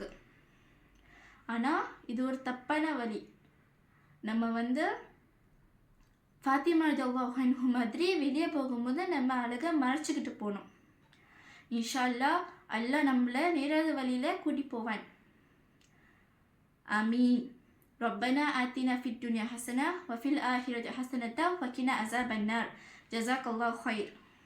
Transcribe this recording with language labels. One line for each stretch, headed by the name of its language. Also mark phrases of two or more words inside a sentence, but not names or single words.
Tamil: ஆனால் இது ஒரு தப்பான வழி. நம்ம ஃபாத்திமா
Arabic: رضي الله عنها
Tamil: மாதிரி வெளியே போகும்போது நம்ம அழகாக மறைச்சிக்கிட்டு போகணும்.
Arabic: إن شاء الله
Tamil: அல்லாஹ் நம்மளை நேராத வழியில் கூட்டி போவான். ஆமீன்.
Arabic: ربنا آتنا في الدنيا حسنة وفي الآخرة حسنة وقنا عذاب النار. جزاك الله خير.